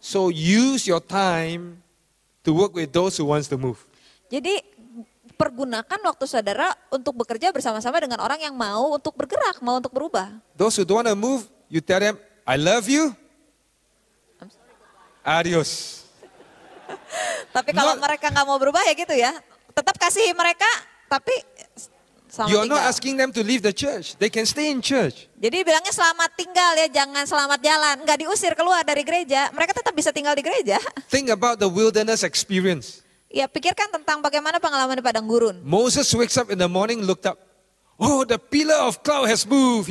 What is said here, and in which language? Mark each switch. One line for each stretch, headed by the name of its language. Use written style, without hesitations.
English: So use your time to work with those who wants to move.
Indonesian: Jadi pergunakan waktu saudara untuk bekerja bersama-sama dengan orang yang mau untuk bergerak, mau untuk berubah.
English: Those who don't want to move, you tell them, I love you.
Spanish: Adios.
Indonesian: Tapi kalau
English: Not-
Indonesian: mereka nggak mau berubah ya gitu ya. Tetap kasihi mereka, tapi selamat
English: You're not
Indonesian: tinggal.
English: asking them to leave the church. They can stay in church.
Indonesian: Jadi bilangnya selamat tinggal ya, jangan selamat jalan. Nggak diusir keluar dari gereja, mereka tetap bisa tinggal di gereja.
English: Think about the wilderness experience.
Indonesian: Ya pikirkan tentang bagaimana pengalaman di padang gurun.
English: Moses wakes up in the morning, looked up. Oh, the pillar of cloud has moved.